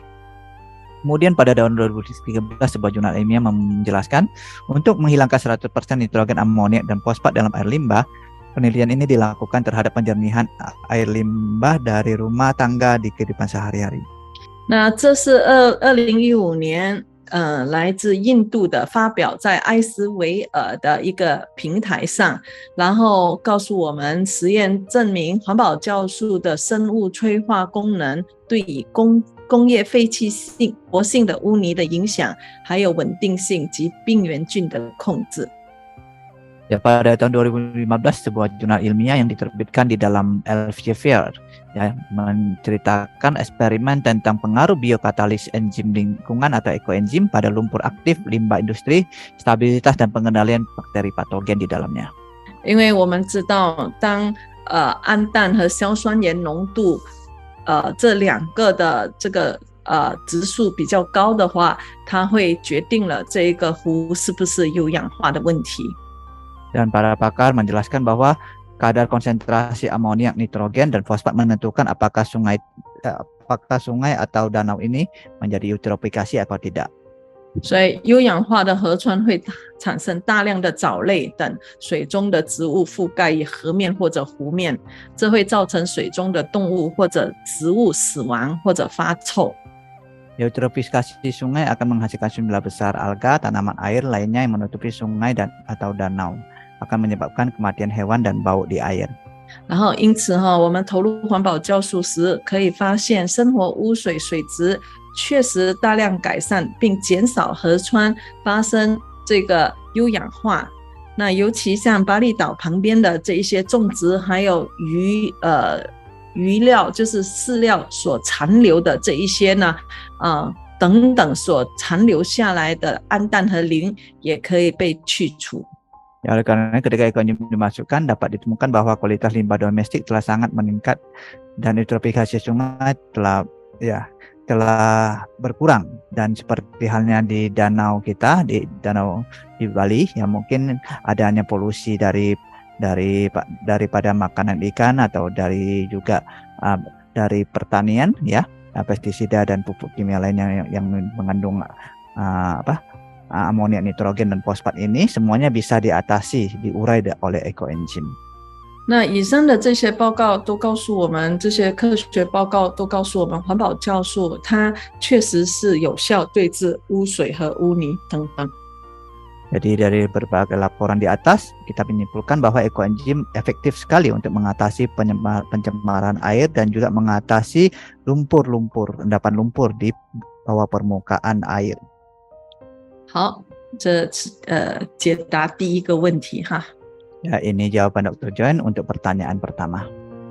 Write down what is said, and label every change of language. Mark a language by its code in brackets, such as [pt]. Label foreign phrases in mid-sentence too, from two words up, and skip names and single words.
[id] Kemudian pada tahun 2013 sebuah jurnal ilmiah menjelaskan untuk menghilangkan 100% nitrogen, amoniak, dan fosfat dalam air limbah. Penelitian ini dilakukan terhadap penjernihan air limbah dari rumah tangga di kehidupan sehari-hari. [zh] 那这是2015年来自印度的发表在艾斯维尔的一个平台上，然后告诉我们实验证明环保酵素的生物催化功能对于工业废弃性活性的污泥的影响，还有稳定性及病原菌的控制。 [id] Ya, pada tahun 2015 sebuah jurnal ilmiah yang diterbitkan di dalam Elsevier ya, menceritakan eksperimen tentang pengaruh biokatalis enzim lingkungan atau ekoenzim pada lumpur aktif, limbah industri, stabilitas dan pengendalian bakteri patogen di dalamnya. [zh] 因为我们知道，当氨氮和硝酸盐浓度这2个的这个质数比较高的话，它会决定了这个湖是不是有氧化的问题。 [id] Dan para pakar menjelaskan bahwa kadar konsentrasi amoniak, nitrogen, dan fosfat menentukan apakah sungai atau danau ini menjadi eutrofikasi atau tidak. [zh] 所以优氧化的河川会产生大量的藻类等水中的植物覆盖于河面或者湖面，这会造成水中的动物或者植物死亡或者发臭。 [id] Eutrofikasi sungai akan menghasilkan jumlah besar alga, tanaman air lainnya yang menutupi sungai atau danau, akan menyebabkan kematian hewan dan bau di air. [zh] 然后因此我们投入环保酵素时，可以发现生活污水水质确实大量改善，并减少河川发生这个优氧化。那尤其像巴厘岛旁边的这一些种植，还有鱼料，就是饲料所残留的这一些呢，等等所残留下来的氨氮和磷也可以被去除。 [id] Ya, oleh karena ketika ekoenzim dimasukkan dapat ditemukan bahwa kualitas limbah domestik telah sangat meningkat dan eutrofikasi sungai telah berkurang, dan seperti halnya di danau kita, di danau di Bali yang mungkin adanya polusi daripada makanan ikan atau dari dari pertanian ya, pestisida dan pupuk kimia lainnya yang mengandung amoniak, nitrogen, dan fosfat ini semuanya bisa diatasi, diurai oleh ekoenzim. [zh] 那以上的这些报告都告诉我们，这些科学报告都告诉我们，环保酵素它确实是有效对治污水和污泥等等。 [id] Jadi dari berbagai laporan di atas, kita menyimpulkan bahwa ekoenzim efektif sekali untuk mengatasi pencemaran air dan juga mengatasi endapan lumpur di bawah permukaan air. [zh] 好，这解答第一个问题哈。 [id] Ya, ini jawaban Dr. John untuk pertanyaan pertama.